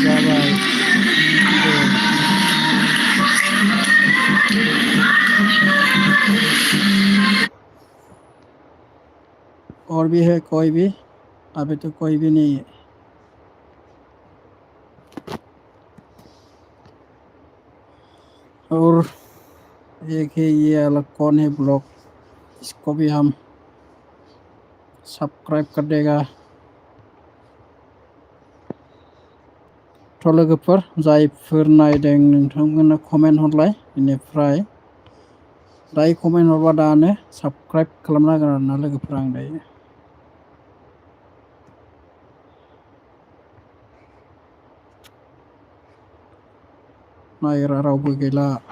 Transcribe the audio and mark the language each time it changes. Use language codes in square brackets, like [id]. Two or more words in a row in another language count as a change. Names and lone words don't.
[hi] और भी है कोई भी अभी तो कोई भी नहीं है और एक है ये अलग कौन है ब्लॉग इसको भी हम सब्सक्राइब कर देगा [brx] थ' लोगोफोर जायफोर नायदों नोंथांमोना कमेन्ट हरलाय बेनिफ्राय दायो कमेन्ट हरबा दानो सब्सक्राइब खालामना होगोन आरोना लोगोफोर आं दायो नायग्रा रावबो गैला